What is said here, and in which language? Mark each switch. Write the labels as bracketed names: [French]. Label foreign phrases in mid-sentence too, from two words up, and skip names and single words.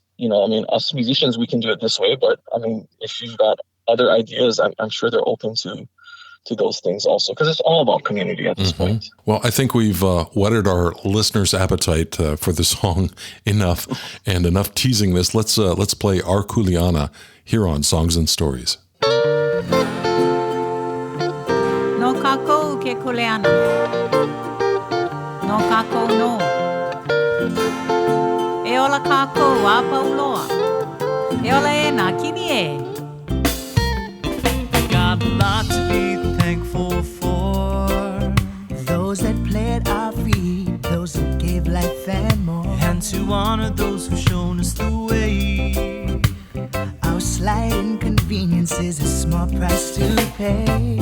[English] Us musicians, we can do it this way, but if you've got other ideas, I'm sure they're open to those things also, because it's all about community at this point. Well, I think we've whetted our listeners' appetite for the song enough, and enough teasing this. Let's play Our Kuleana here on Songs and Stories. [Hawaiian] No kako ke Kuleana. No kako no. E ola kako a pauloa. E ola e na kini e. [English] Got a lot to be thankful for. Those that planted our feet, those who gave life and more. And to honor those who've shown us the way. Our slight inconvenience is a small price to pay.